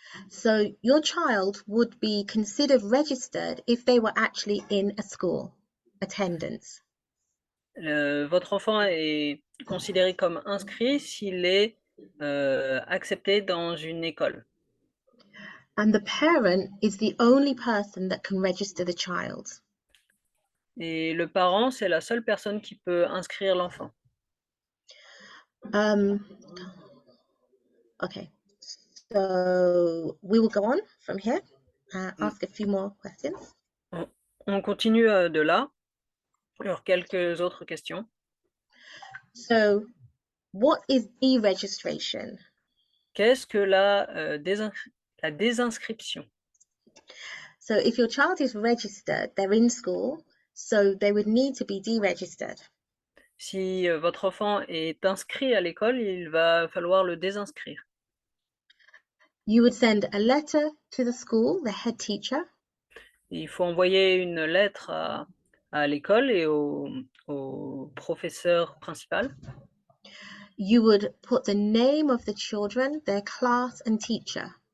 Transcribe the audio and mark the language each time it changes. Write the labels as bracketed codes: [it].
[en] So your child would be considered registered if they were actually in a school, attendance. [fr] Votre enfant est considéré comme inscrit s'il est accepté dans une école. [en] And the parent is the only person that can register the child. [fr] Et le parent, c'est la seule personne qui peut inscrire l'enfant. [en] Okay, so we will go on from here, ask a few more questions. [fr] On continue de là. Alors, quelques autres questions. [en] So what is deregistration? [fr] Qu'est-ce que la désinscription? [en] So if your child is registered, they're in school, so they would need to be deregistered. [fr] Si votre enfant est inscrit à l'école, il va falloir le désinscrire. [en] You would send a letter to the school, the head teacher, [fr] Il faut envoyer une lettre à l'école et au professeur principal. [en] you would put the name of the children, their class and teacher.